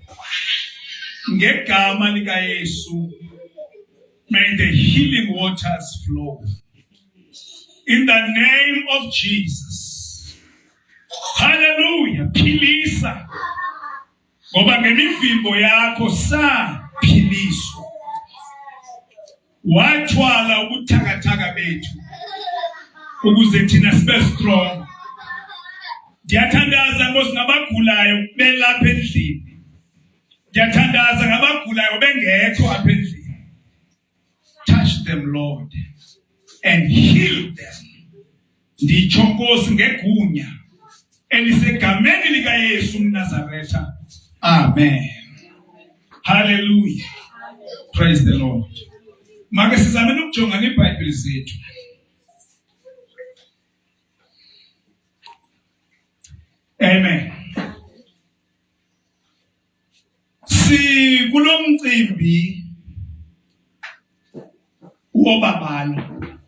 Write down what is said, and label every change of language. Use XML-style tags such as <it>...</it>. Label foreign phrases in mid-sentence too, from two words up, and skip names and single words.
<xh>Ngegama lika Yesu,</xh> <en>may the healing waters flow. In the name of Jesus.</en> <xh>Hallelujah. Philisa. Ngoba ngemivimbo yakho saphiliswa. Wathwala ubuthakathaka bethu ukuze thina sibe strong. Ndiyathandaza Nkosi ngabagulayo belapha endlini. Ndiyathandaza ngabagulayo bengekho apha endlini.</xh> <en>Touch them, Lord, and heal them.</en> <xh>Nditsho Nkosi ngegunya elisegameni lika Yesu mNazaretha. Amen. Hallelujah.</xh> <en>Praise the Lord.</en> <xh>Make sizame ukujonga neBhayibheli zethu. Amen. Sikulomcimbi wobabalo.</xh>